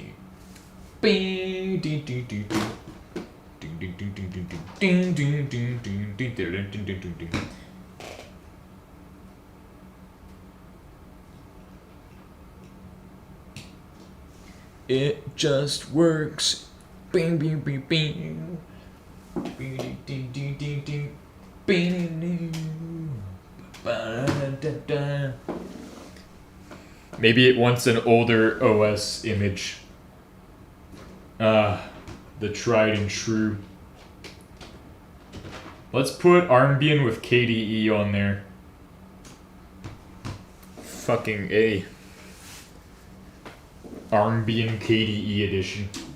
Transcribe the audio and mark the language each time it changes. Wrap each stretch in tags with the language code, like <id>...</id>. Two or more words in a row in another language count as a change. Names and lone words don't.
<en>Bing, do, do, do, do. Ding, ding, ding, ding, ding, ding, ding, ding, ding, ding, ding, ding, ding, ding, ding. It just works. Bing, bing, bing, bing. Bing, ding, ding, ding, ding, ding. Bing, ding, ding. Ba-da-da-da-da. Maybe it wants an older OS image. The tried and true. Let's put Armbian with KDE on there. Fucking A. Armbian KDE edition.</en>